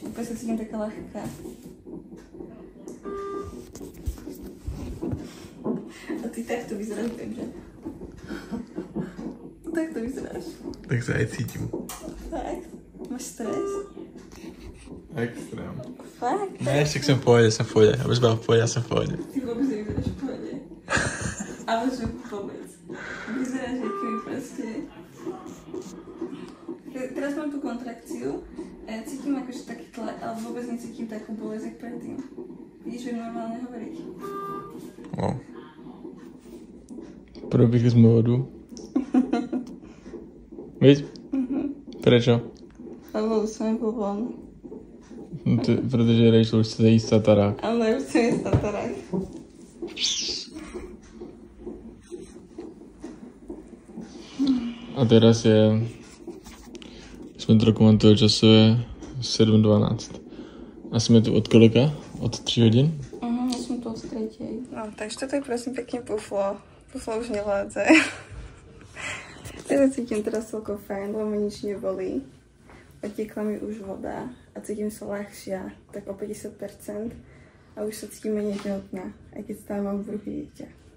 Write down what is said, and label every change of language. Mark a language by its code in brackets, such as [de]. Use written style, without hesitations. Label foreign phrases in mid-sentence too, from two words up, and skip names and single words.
[sk] Úplne sa cítim taká ľahká. A ty takto vyzeráš, viem, že? Takto vyzeráš. Tak sa aj cítim. Fakt? Máš stres? Extrém. Fakt? [cs] Ne, však jsem v pohodě, abys byla v pohodě, já jsem v pohodě. [sk] Ty vôbec nevyzeráš v pohode. Ale že vôbec. Vyzeráš, že keby proste... Teraz mám tú kontrakciu a ja cítim akože taký tlak, ale vôbec necítim takú bolesť, jak predtým. Vidíš, že normálne hovoriť. Wow. Probíhli sme vodu. Víš? Prečo? Lebo už som bol von. [cs] Protože Rachel už chce jíst tatarák. [sk] Ale už chcem jíst tatarák. A teraz je... [cs] Jsme to dokumentovali časově 7:12. A jsme tu od kolika? Od 3 hodin? [sk] Ja som tu od 3. No, takže toto je prosím pekne Puflo. Puflo už nevládze. Ja cítim teraz celkom fajn, lebo mi nič nebolí. Otiekla mi už voda a cítim sa ľahšia, tak o 50%. A už sa cítim menej tehotná, aj keď stále mám v bruchu dieťa.